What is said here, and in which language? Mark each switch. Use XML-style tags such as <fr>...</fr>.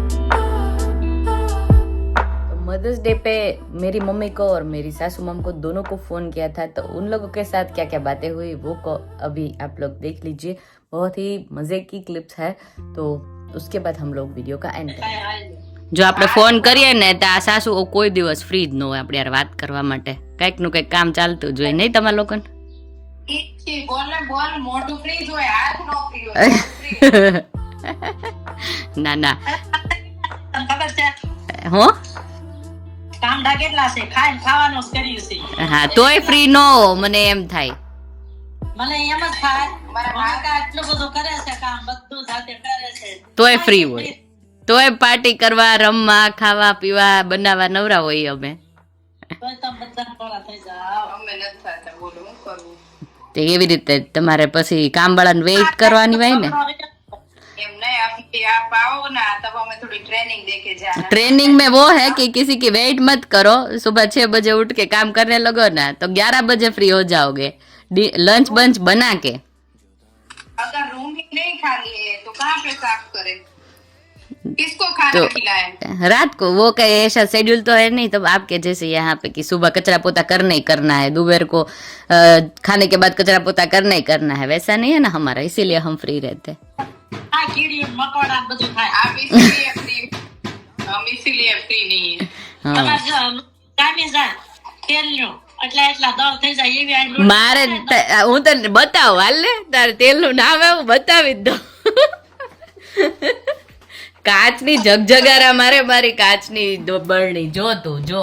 <hi>Mother's day पे मेरी mummy को और मेरी सासू मम को दोनों को फोन किया था, तो उन लोगों के साथ क्या क्या बातें हुई वो को अभी आप लोग देख लीजिए। बहुत ही मजे की क्लिप्स है, तो उसके बाद हम लोग वीडियो का एंड करेंगे।</hi> <gu>જો આપણે ફોન કરીએ ને તો આ સાસુ કોઈ દિવસ ફ્રી જ ન હોય આપણે યાર વાત કરવા માટે, કંઈક નું કંઈક કામ ચાલતું જ હોય નહીં તમારા લોકોને? ના ના હો કામડા કેટલા છે, ખાઈને ખાવાનું જ કર્યું છે. હા તોય ફ્રી નો મને એમ થાય, મને એમ જ થાય મારા કાકા આટલું બધું કરે છે કામ, બધું જાતે કરે છે તોય ફ્રી હોય, તોય પાર્ટી કરવા, રમવા, ખાવા પીવા, બનાવવા નવરા હોય અમે। તોય તમે બધા પોળા થઈ જાવ, અમે નથી થતા. બોલો હું કરું તે એવી રીતે તમારે પછી કામ વાળાને વેઇટ કરવાની હોય ને। એમ નહીં,</gu> <hi>आप आओ ना तब हमें थोड़ी ट्रेनिंग देके जाना। ट्रेनिंग में वो है कि किसी की वेट मत करो, सुबह 6 बजे उठ के काम करने लगो ना तो 11 बजे फ्री हो जाओगे, लंच बंच बना के। अगर रूम ही नहीं खाली है तो कहाँ पे साफ करे, किसको खाना खिलाए? रात को वो कहीं ऐसा शेड्यूल तो है नहीं, तो आपके जैसे यहाँ पे कि सुबह कचरा पोता करना ही करना है, दोपहर को खाने के बाद कचरा पोता करना ही करना है, वैसा नहीं है ना हमारा, इसीलिए हम फ्री रहते। हाँ कीड़ी मकोड़ा</hi> <gu>બધું ખાય,</gu> <hi>आप इसीलिए फ्री, हम इसीलिए फ्री नहीं है।</hi> <gu>તમાર જો કામી જાય તેલનો એટલે એટલા દળ થઈ જાય એવી આ મારે હું તને બતાવું હાલ ને, તારે તેલનું નામ એવું બતાવી જ દો। કાચની જગજગારા મારે, મારી કાચની બરણી જો તું જો।</gu>